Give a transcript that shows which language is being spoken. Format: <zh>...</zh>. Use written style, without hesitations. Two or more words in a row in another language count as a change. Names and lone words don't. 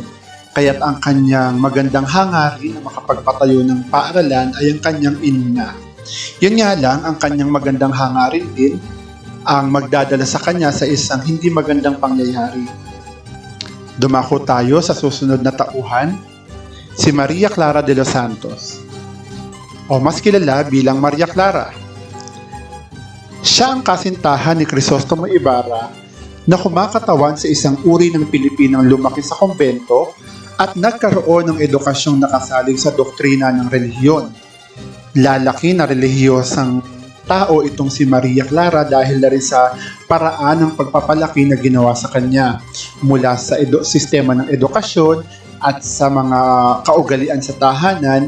<tl>Kaya't ang kanyang magandang hangarin na makapagpatayo ng paaralan ay ang kanyang inuna. Yun nga lang, ang kanyang magandang hangarin din ang magdadala sa kanya sa isang hindi magandang pangyayari. Dumako tayo sa susunod na tauhan, si Maria Clara de los Santos, o mas kilala bilang Maria Clara. Siya ang kasintahan ni Crisostomo Ibarra na kumakatawan sa isang uri ng Pilipinang lumaki sa kumbento at nagkaroon ng edukasyong nakasalig sa doktrina ng relihiyon. Lalaki na relihiyosang tao itong si Maria Clara dahil na rin sa paraan ng pagpapalaki na ginawa sa kanya mula sa sistema ng edukasyon at sa mga kaugalian sa tahanan.</tl>